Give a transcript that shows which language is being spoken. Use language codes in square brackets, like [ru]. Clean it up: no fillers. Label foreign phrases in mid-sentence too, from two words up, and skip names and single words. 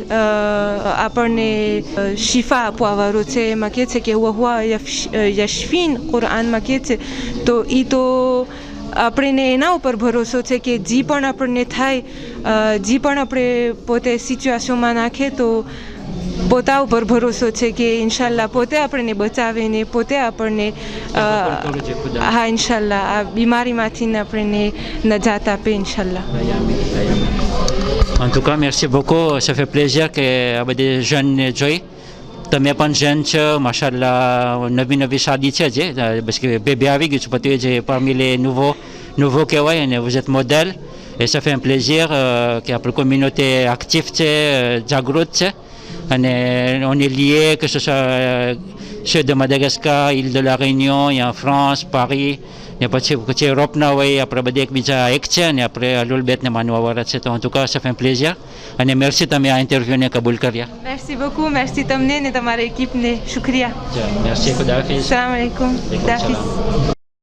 [gu] આપણને શિફા આપવાવાળો છે એમાં કહે છે કે [ar] وهو يشفين [gu] કુરાનમાં કહે છે તો એ તો આપણને એના ઉપર ભરોસો છે કે જે પણ આપણને થાય જે પણ આપણે પોતે સિચ્યુએશનમાં નાખે તો પોતા ઉપર ભરોસો છે કે ઇન્શાલ્લાહ પોતે આપણને બચાવે ને પોતે આપણને હા ઇન્શાલ્લાહ આ બીમારીમાંથી આપણને નજાત આપે ઇન્શાલ્લાહ. [fr] En tout cas, merci beaucoup. Ça fait plaisir que des jeunes [gu] જોઈ તમે પણ જૈન છો માશાલ્લાહ નવી શાદી છે જે [fr] parce que bébé [gu] આવી ગયું છે પછી [fr] જે parmi les nouveaux [gu] કહેવાય અને [fr] vous êtes modèle et ça fait un plaisir que આપણી communauté active [gu] છે જાગૃત છે અને [fr] on est lié que ce soit ceux de Madagascar, île de la Réunion et en France, Paris [gu] ને પછી યુરોપના હોય આપણે બધા એકબીજા એક છે અને આપણે અલુલ બેતને માનવાવાળા છે તો [fr] en tout cas ça fait un plaisir અને merci [gu] તમે આ ઇન્ટરવ્યૂને કબૂલ કર્યા. [fr] merci beaucoup merci [gu] તમને ને તમારી એકિપને શુક્રિયા. merci ખુદા હાફિઝ. [ar] السلام عليكم [gu] ખુદા હાફિઝ.